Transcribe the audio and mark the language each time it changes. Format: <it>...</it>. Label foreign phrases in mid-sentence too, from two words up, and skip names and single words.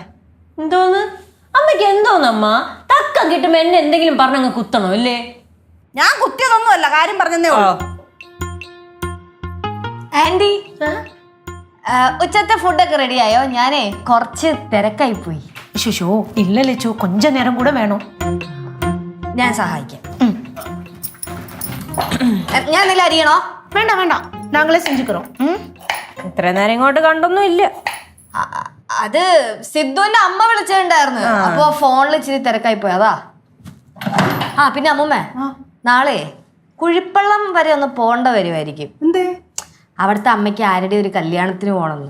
<ml>എന്തോന്ന് അമ്മയ്ക്ക്? എന്തോന്നമ്മ തക്കം കിട്ടുമ്പോ എന്നെ എന്തെങ്കിലും പറഞ്ഞങ്ങ് കുത്തണോ അല്ലേ? ഞാൻ കുത്തിയതൊന്നുമല്ല, കാര്യം പറഞ്ഞതേ ഉള്ളൂ. ആന്റി, ഉച്ചത്തെ ഫുഡൊക്കെ റെഡിയായോ? ഞാനേ കുറച്ച് തിരക്കായി പോയി.</ml> <ta>ஐயோ இல்ல லட்சு, கொஞ்ச நேரம் கூட வேணும்.</ta> <ml>ഞാൻ സഹായിക്കാം. ഞാൻ എന്തെങ്കിലും അരിയണോ?</ml> <ta>வேண்டாம் வேண்டாம், நாங்களே செஞ்சுக்கிறோம்.</ta> <ml>ഇത്ര നേരം ഇങ്ങോട്ട് കണ്ടൊന്നും ഇല്ല. അത് സിദ്ധുവിന്റെ അമ്മ വിളിച്ചിട്ടുണ്ടായിരുന്നു. അപ്പൊ ഫോണിൽ ഇച്ചിരി തിരക്കായി പോയി, അതാ. ആ പിന്നെ അമ്മൂമ്മേ, നാളെ കുഴിപ്പള്ളം വരെ ഒന്ന് പോകേണ്ട വരുമായിരിക്കും. എന്തേ? അവിടുത്തെ അമ്മയ്ക്ക് ആരുടെ ഒരു കല്യാണത്തിന് പോകണമെന്ന്.</ml>